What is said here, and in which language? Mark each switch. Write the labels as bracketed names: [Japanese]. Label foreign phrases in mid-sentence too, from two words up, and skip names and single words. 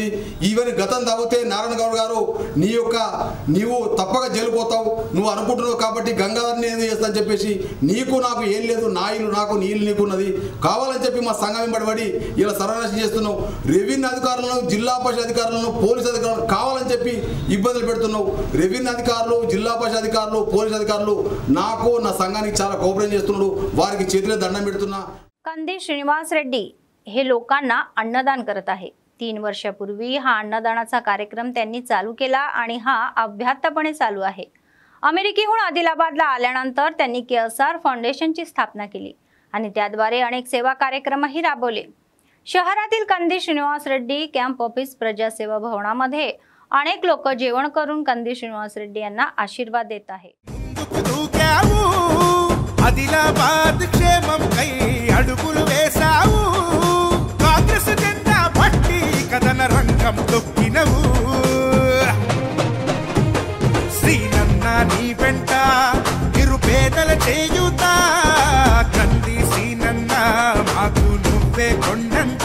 [Telugu] ఈవెన్ గతం తాగితే నారాయణ గౌడ్ గారు నీవు తప్పక జైలుపోతావు, నువ్వు అనుకుంటున్నావు కాబట్టి గంగాధర్ని ఏం చేస్తా అని చెప్పేసి నీకు నాకు ఏం లేదు, నా ఇల్లు నాకు, నీ ఇల్లు నీకున్నది, కావాలని చెప్పి మా సంఘం వెంబడి ఇలా సర్వనాశనం చేస్తున్నావు. రెవెన్యూ అధికారులను, జిల్లా పరిషత్ అధికారులను, పోలీసు అధికారులను కావాలని చెప్పి ఇబ్బందులు పెడుతున్నావు. రెవెన్యూ అధికారులు, జిల్లా పరిషత్ అధికారులు, పోలీసు అధికారులు నాకు, నా సంఘానికి చాలా కోఆపరేట్ చేస్తున్నాడు. वाరికి చేతులే దండం పెడుతున్నా. [Marathi] कंदी श्रीनिवास रेड्डी हे लोकांना अन्नदान करत आहे. 3 वर्षापूर्वी हा अन्नदानाचा कार्यक्रम त्यांनी चालू केला आणि हा अभ्यासपणे चालू आहे. अमेरिकेहून आदिलाबादला आल्यानंतर त्यांनी केएसआर फाउंडेशनची स्थापना केली आणि त्याद्वारे अनेक सेवा कार्यक्रमही राबवले. शहरातील कंदी श्रीनिवास रेड्डी [English] camp office [Marathi] प्रजासेवा भवनामध्ये अनेक लोक जेवण करून कंदी श्रीनिवास रेड्डी यांना आशीर्वाद देत आहे. [Telugu] ఆదిలాబాద్ క్షేమం కై అడుగులు వేసావు, కాంగ్రెస్ జెండా పట్టి కథన రంగం తొక్కినవు. శ్రీనన్న నీ వెంట నిరుపేదల చేయుత, కంది శ్రీనన్న మాకు నువ్వే కొండంత.